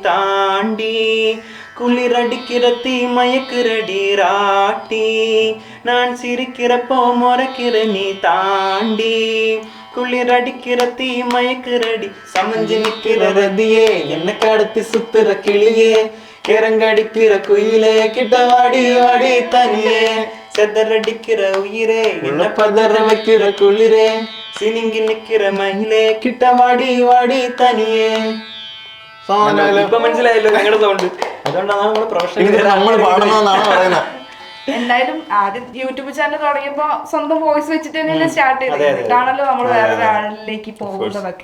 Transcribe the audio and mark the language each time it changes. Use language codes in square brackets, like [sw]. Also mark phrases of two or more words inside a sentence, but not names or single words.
[ta] தாண்டி குளிர் அடிக்கிற தீ மயக்குறடி ராட்டி நான் சிரிக்கிறப்போ முறைக்கிற நீ தாண்டி குளிரடிக்கிற தீ மயக்கிறடி சமஞ்சு நிக்கிற ரதியே என்ன கடத்தி சுத்துற கிளியே கிறங்கடிக்கிற குயிலே கிட்ட வாடி வாடி தனியே செதறடிக்கிற உயிரே என்ன பதற வைக்கிற குளிரே சினிங்கி நிக்கிற மயிலே கிட்ட வாடி வாடி தனியே. [ml] ഇപ്പൊ മനസ്സിലായല്ലോ നിങ്ങളുടെ സൗണ്ട്. അതുകൊണ്ടാണ് നമ്മൾ നമ്മൾ പാടണമെന്നാണ് പറയുന്നത്. എന്തായാലും ആദ്യം യൂട്യൂബ് ചാനൽ തുടങ്ങിയപ്പോ സ്വന്തം വോയിസ് വെച്ചിട്ട് തന്നെയല്ലേ സ്റ്റാർട്ട് ചെയ്തത്. ഇതാണല്ലോ നമ്മൾ വേറൊരാളിലേക്ക് പോകുന്നതൊക്കെ.